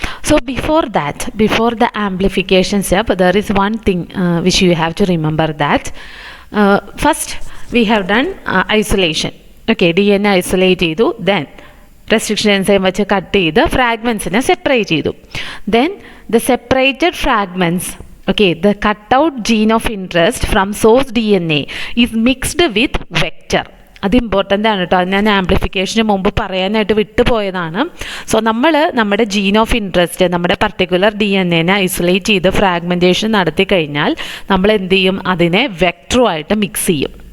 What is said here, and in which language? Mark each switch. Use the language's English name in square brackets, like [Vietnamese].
[English] So before that, before the amplification step, there is one thing which you have to remember, that first we have done isolation. [Malayalam] Okay, DNA isolate ചെയ്തു, [English] then restriction enzyme [Malayalam] വെച്ച് cut ചെയ്ത് ഫ്രാഗ്മെൻസിനെ separate ചെയ്തു. [English] Then the separated fragments, okay, the cut out gene of interest from source DNA is mixed with vector. [Malayalam] അത് important ആണ് കേട്ടോ, അത് ഞാൻ ആംപ്ലിഫിക്കേഷന് മുമ്പ് പറയാനായിട്ട് വിട്ടുപോയതാണ്. സോ നമ്മുടെ ജീൻ ഓഫ് ഇൻട്രസ്റ്റ്, നമ്മുടെ പർട്ടിക്കുലർ DNA ഐസൊലേറ്റ് ചെയ്ത് ഫ്രാഗ്മെൻറ്റേഷൻ നടത്തി കഴിഞ്ഞാൽ നമ്മൾ എന്ത് ചെയ്യും, അതിനെ വെക്ടറുമായിട്ട് മിക്സ് ചെയ്യും.